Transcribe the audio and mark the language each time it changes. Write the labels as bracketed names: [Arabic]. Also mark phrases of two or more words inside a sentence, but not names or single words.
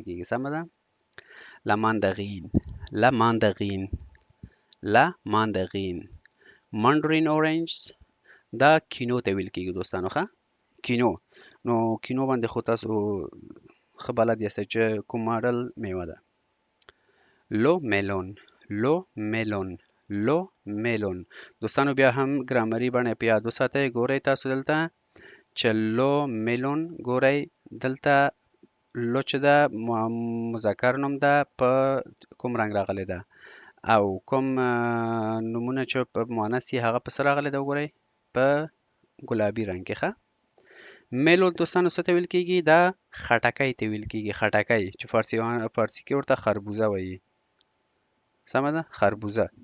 [Pashto] کېږي سمه ده [French] la mandarine la mandarine la mandarine [English] mandarin orange [Pashto] دا کینو ته ویل کېږي دوستانو ښه کینو نو کینو باندې خو تاسو ښه بلد یاستئ چې کوم ماډل میوه ده [French] le melon le melon le melon [Pashto] دوستانو بیا هم ګرامري بڼه په یاد وساتئ ګورئ تاسو دلته چې [French] le melon [Pashto] ګورئ دلته لو چې ده مذکر نوم ده په کوم رنګ راغلی ده او کوم نومونه چې په مؤنث یې هغه په څه راغلی ده وګورئ په ګلابي رنګ کې ښه میلون دوستانو څه ته ویل کېږي دا خټکی ته ویل کېږي خټکی چې فارسي کې ورته خربوزه وایي سمه ده خربوزه